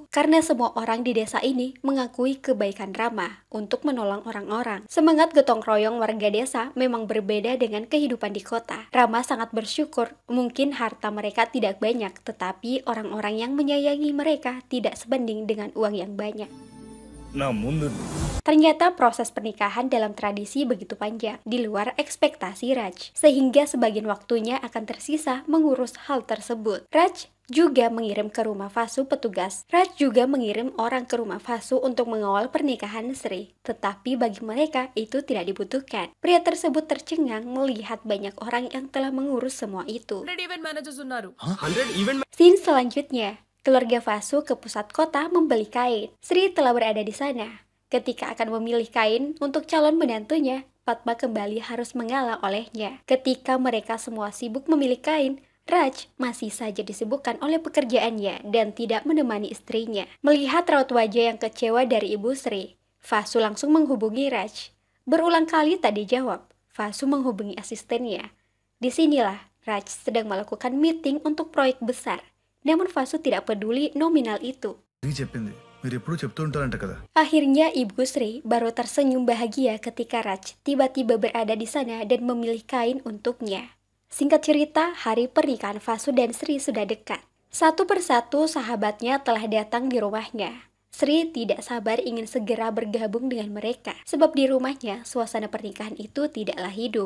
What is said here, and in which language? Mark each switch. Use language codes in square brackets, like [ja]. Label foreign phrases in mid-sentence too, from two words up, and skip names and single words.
[id] Karena semua orang di desa ini mengakui kebaikan Rama untuk menolong orang-orang. Semangat gotong royong warga desa memang berbeda dengan kehidupan di kota. Rama sangat bersyukur, mungkin harta mereka tidak banyak, tetapi orang-orang yang menyayangi mereka tidak sebanding dengan uang yang banyak. [te] నా ముందు [id] Ternyata proses pernikahan dalam tradisi begitu panjang, di luar ekspektasi Raj, sehingga sebagian waktunya akan tersisa mengurus hal tersebut. Raj juga mengirim ke rumah Vasu petugas. Raj juga mengirim orang ke rumah Vasu untuk mengawal pernikahan Sri. Tetapi bagi mereka itu tidak dibutuhkan. Pria tersebut tercengang melihat banyak orang yang telah mengurus semua itu. [te] 100 [en] event managers [te] ఉన్నారు [id] Scene selanjutnya, keluarga Vasu ke pusat kota membeli kain. Sri telah berada di sana. Ketika akan memilih kain untuk calon menantunya, Fatma kembali harus mengalah olehnya. Ketika mereka semua sibuk memilih kain, Raj masih saja disibukkan oleh pekerjaannya dan tidak menemani istrinya. Melihat raut wajah yang kecewa dari Ibu Sri, Vasu langsung menghubungi Raj. Berulang kali tak dijawab, Vasu menghubungi asistennya. Disinilah Raj sedang melakukan meeting untuk proyek besar. Namun Vasu tidak peduli nominal itu. [te] ఇది చెప్పింది మీరు ఎప్పుడూ చెప్తూ ఉంటారంట కదా. [id] Akhirnya Ibu Sri baru tersenyum bahagia ketika Raj tiba-tiba berada di sana dan memilih kain untuknya. Singkat cerita, hari pernikahan Vasu dan Sri sudah dekat. Satu persatu sahabatnya telah datang di rumahnya. Sri tidak sabar ingin segera bergabung dengan mereka, sebab di rumahnya suasana pernikahan itu tidaklah hidup.